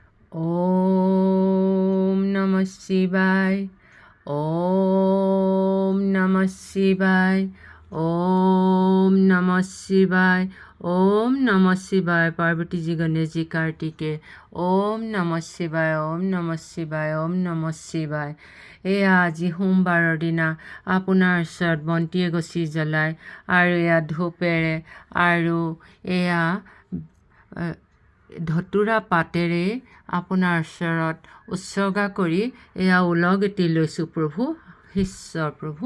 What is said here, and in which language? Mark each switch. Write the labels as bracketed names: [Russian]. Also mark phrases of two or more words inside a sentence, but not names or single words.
[Sanskrit] ओम नमः शिवाय। ओम नमः शिवाय। ओम नमः शिवाय। ओम नमः शिवाय। [Hindi] पार्वती जी, गणेश जी, कार्तिके। [Sanskrit] ओम नमः शिवाय। ओम नमः शिवाय। ओम नमः शिवाय। [Assamese] এয়া আজি সোমবাৰৰ দিনা আপোনাৰ ওচৰত বন্তি এগছি জ্বলাই আৰু এয়া ধূপেৰে আৰু এয়া ধতুৰা পাতেৰে আপোনাৰ ওচৰত উৎসৰ্গা কৰি এয়া ওলগতি লৈছোঁ প্ৰভু, ঈশ্বৰ প্ৰভু।